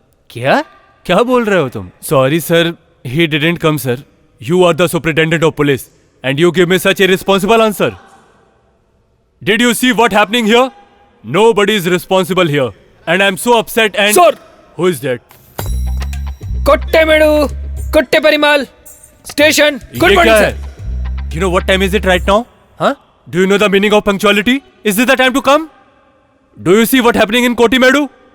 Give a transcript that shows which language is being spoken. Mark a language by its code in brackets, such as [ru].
[hi] क्या क्या बोल रहे हो तुम? [en] Sorry sir, he didn't come sir. You are the superintendent of police and you give me such a irresponsible answer. Did you see what happening here? Nobody is responsible here and I'm so upset and... Sir! Who is that? Kottemedu, Kotte Parimal, station. Good morning sir. You know what time is it right now? Huh? Do you know the meaning of punctuality? Is this the time to come? Do you see what happening in Kotimedu?